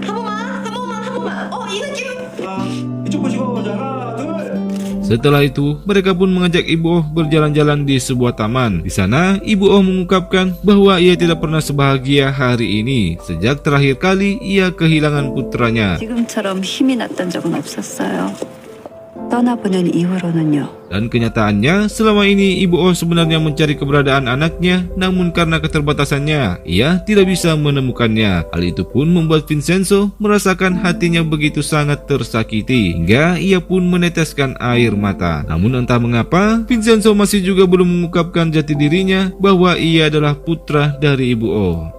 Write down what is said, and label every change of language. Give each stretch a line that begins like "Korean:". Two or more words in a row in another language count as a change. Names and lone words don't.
Indonesian: Setelah itu, mereka pun mengajak Ibu Oh berjalan-jalan di sebuah taman. Di sana, Ibu Oh mengungkapkan bahwa ia tidak pernah sebahagia hari ini sejak terakhir kali ia kehilangan putranya.
Korean: 지금처럼 힘이 났던 적은 없었어요. 떠나보낸 이후로는요.
Indonesian: Dan kenyataannya, selama ini Ibu Oh sebenarnya mencari keberadaan anaknya, namun karena keterbatasannya, ia tidak bisa menemukannya. Hal itu pun membuat Vincenzo merasakan hatinya begitu sangat tersakiti, hingga ia pun meneteskan air mata. Namun entah mengapa, Vincenzo masih juga belum mengungkapkan jati dirinya bahwa ia adalah putra dari Ibu Oh.